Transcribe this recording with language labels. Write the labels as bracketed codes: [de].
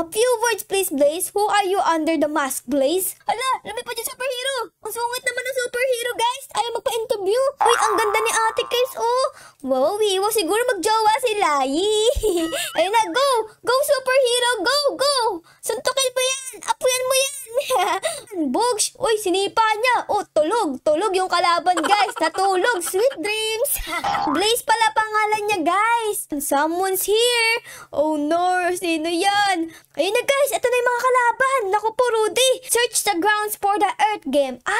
[en] A few words please, Blaze. Who are you under the mask, Blaze? [tl] Ala, lumipad yung superhero. Ang sungit naman ng superhero, guys. Ayaw magpa-interview. Uy, ang ganda ni Ate Case, oh. Wow, wiwa. Siguro magjowa sila. Yee. Ayun na, go! Go, superhero! Go, go! Suntukin mo yan! Apuyan mo yan! Bugs! Uy, sinipa niya. Oh, tulog. Tulog yung kalaban, guys. Natulog. [en] Sweet dreams. [tl] Blaze pala pangalan niya, guys. [en] Someone's here. [tl] Oh no, sino yan? Ayun na guys, ito na yung mga kalaban. Naku po, Rudy. [en] Search the grounds for the earth game.